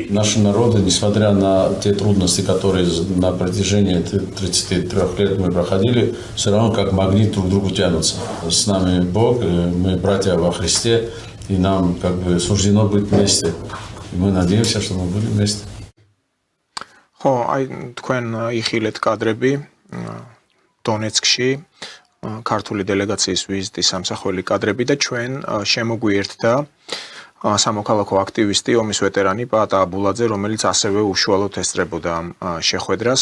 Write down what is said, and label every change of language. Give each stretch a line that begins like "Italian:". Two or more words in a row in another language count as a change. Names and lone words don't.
Russian: Наши народы, несмотря на те трудности, которые на протяжении 33 лет мы проходили, все равно как магнит друг к другу тянутся. С нами Бог, мы братья во Христе, и нам как бы суждено быть вместе. И мы надеемся, что мы будем вместе.
Georgian: ხო, აი თქვენ იხილეთ კადრები დონეცკში ქართული დელეგაციის ვიზიტის სამსახველი კადრები და ჩვენ შემოგვიერთდა სამოქალაქო აქტივისტი, ომის ვეტერანი პაატა აბულაძე, რომელიც ასევე უშუალოდ ესწრებოდა შეხვედრას.